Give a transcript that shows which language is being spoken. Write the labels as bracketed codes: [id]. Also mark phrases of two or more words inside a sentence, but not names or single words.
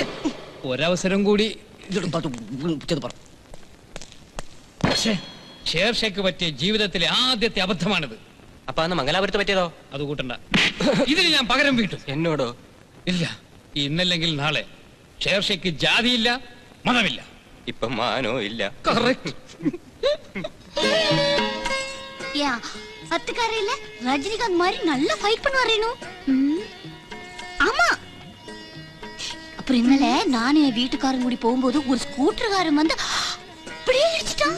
[ml] ഒരവസരം കൂടി ഷേർഷയ്ക്ക് പറ്റിയ ജീവിതത്തിലെ ആദ്യത്തെ അബദ്ധമാണിത്. അപ്പൊ അന്ന് മംഗലാപുരത്ത് പറ്റിയതോ? അത് കൂട്ടണ്ട. ഇതിന് ഞാൻ പകരം വീട്ടും. എന്നോടോ? ഇല്ല, ഇന്നല്ലെങ്കിൽ നാളെ ഷേർഷയ്ക്ക് ജാതിയില്ല, മതമില്ല, ഇപ്പൊ മാനോ ഇല്ല. [ta] பத்துக்காரையில ரஜினிகாந்த் மாதிரி நல்ல ஃபைட் பண்ணுவாரேனு. ஆமா. அப்புறம் இന്നലെ நானே வீட்டுக்காரங்க கூடி போகும்போது ஒரு ஸ்கூட்டர்காரன் வந்து அப்படியே இடிச்சிட்டான்.